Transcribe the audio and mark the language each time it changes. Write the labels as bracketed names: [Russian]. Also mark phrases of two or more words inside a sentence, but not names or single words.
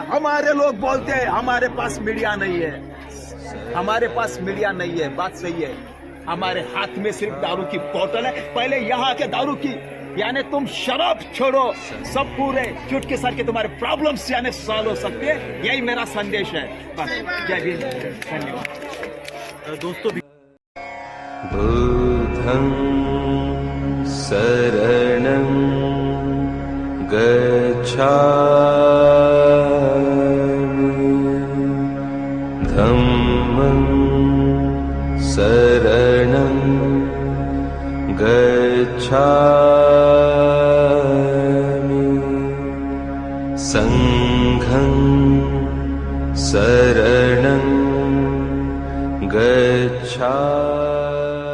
[Hindi] हमारे लोग बोलते हैं हमारे पास मीडिया नहीं है, हमारे पास मीडिया नहीं है, बात सही है। हमारे हाथ में सिर्फ दारू की बोतल है। पहले यहाँ के दारू की यानी तुम शराब छोड़ो, सब पूरे चुटकी सर के तुम्हारे प्रॉब्लम्स यानी सॉल्व हो सकते हैं। यही मेरा संदेश है। बस जय भीम, धन्यवाद। दोस्तों [Pali] बुद्धं शरणं गच्छामि, धम्मं शरणं गच्छामि, संघं शरणं गच्छामि।